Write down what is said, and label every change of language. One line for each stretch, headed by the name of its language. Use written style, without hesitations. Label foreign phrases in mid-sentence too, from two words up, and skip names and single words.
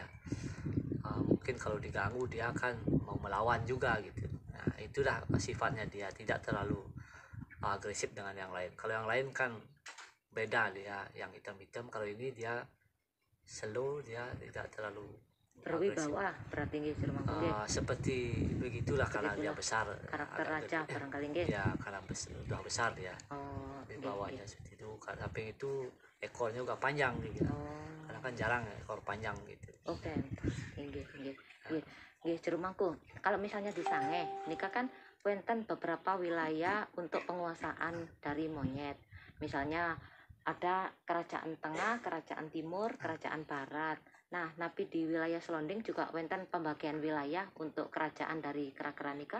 Indonesian: Mungkin kalau diganggu dia akan mau melawan juga gitu. Nah, itulah sifatnya, dia tidak terlalu agresif dengan yang lain. Kalau yang lain kan beda, dia yang hitam-hitam. Kalau ini dia slow, dia tidak terlalu Berwibawa berarti nggih Jermangku nggih. seperti begitulah karena dia Begitulah besar, karakter agak raja gede. barangkali nggih. Ya karena sudah besar dia, Oh, di nggih, bawahnya nggih. seperti itu. Samping itu ekornya juga panjang gitu, Oh. karena kan jarang ekor panjang gitu. Oke,
Balinese: nggih, nggih. Nggih, nggih Jermangku.
Indonesian: Kalau misalnya di Sange, nikah kan wonten beberapa wilayah untuk penguasaan dari monyet. Misalnya ada kerajaan tengah, kerajaan timur, kerajaan barat. Nah, napi di wilayah Selonding juga wonten pembagian wilayah untuk kerajaan dari kera-kera nikah.